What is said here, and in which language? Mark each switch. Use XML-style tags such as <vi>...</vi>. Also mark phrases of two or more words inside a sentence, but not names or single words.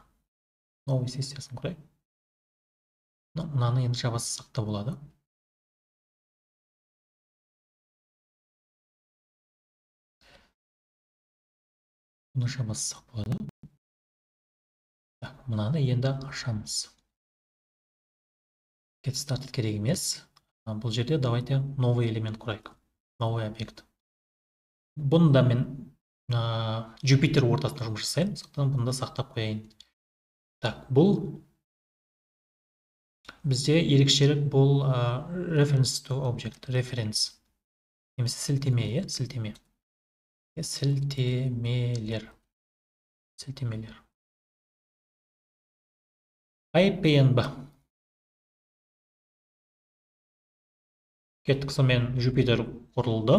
<kk>Новый сессиясын құрайық. Мынаны енді жабасыз сақта болады. Бұны жабасыз сақ болады. Мынаны енді ашамыз.</kk> <en>Get started</en> <kk>керек емес. Бұл жерде</kk> <ru>давайте новый</ru> <kk>элемент құрайық.</kk> <ru>Новый объект.</ru> <kk>Бұнда мен Jupyter ортасында жұмыс жасаймын. Сондықтан бұнда сақтап қояйын. Бұл бізде ерекшелік бұл</kk> <en>reference to object, reference.</en> <kk>Немесе сілтеме, сілтеме. Сілтемелер. Сілтемелер. IPNB. Кеттік, сонымен Jupyter құрылды.</kk>